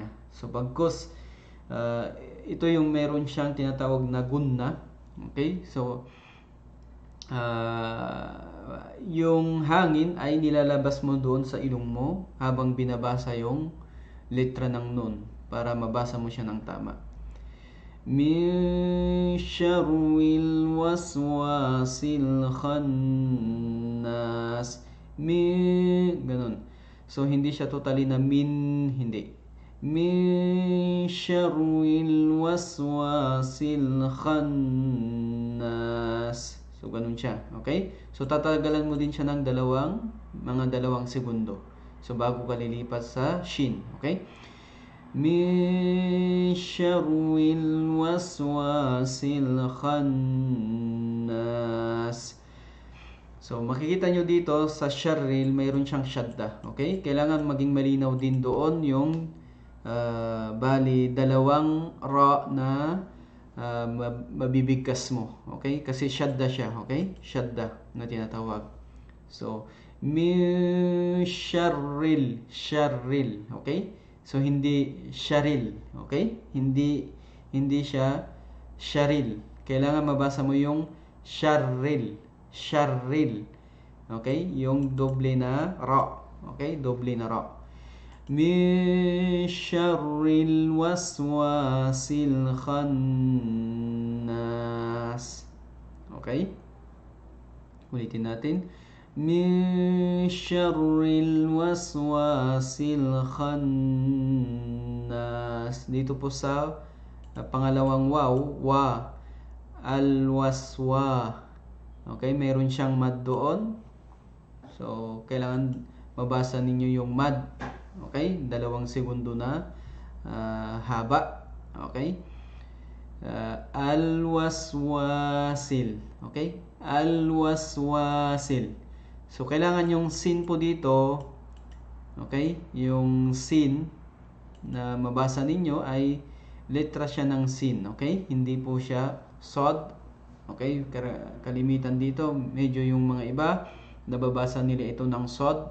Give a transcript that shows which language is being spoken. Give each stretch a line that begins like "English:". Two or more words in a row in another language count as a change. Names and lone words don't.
Filipino: So bagkus ito yung meron siyang tinatawag na gunna. Okay? So yung hangin ay nilalabas mo doon sa ilong mo habang binabasa yung letra ng nun. para mabasa mo siya ng tama.
Arabic: من شر الوسواس الخناس.
Filipino: Ganun. So hindi siya totally na min, hindi.
Arabic: من شر الوسواس الخناس.
Filipino: So ganun siya, okay? So tatagalan mo din siya ng mga dalawang segundo. So bago ka lilipat sa shin, okay?
Arabic: من شر الوسواس الخناس.
Filipino: So makikita nyo dito sa syarril mayroon siyang syadda, okay? Kailangan maging malinaw din doon yung bali dalawang ra na mabibigkas mo, okay? Kasi syadda siya, okay? Syadda na tinatawag. So
Arabic: من شر,
Filipino: okay? So hindi syaril, okay? Hindi siya syaril. Kailangan mabasa mo yung syarril, okay? Yung doble na ra, okay? Doble na ra.
Arabic: من شر الوسواس الخناس.
Filipino: Okay? Ulitin natin.
Arabic: من شر الوسواس الخناس.
Filipino: Dito po sa pangalawang wa, al-waswa. Okay, meron siyang mad doon. So, kailangan mabasa ninyo yung mad. Okay, 2 segundo na haba. Okay? Al-waswasil. Okay? Al-waswasil. So, kailangan yung sin po dito, okay? Yung sin na mabasa ninyo ay letra siya ng sin. Okay? Hindi po siya sod. Okay? Kalimitan dito, medyo yung mga iba, nababasa nila ito ng sod.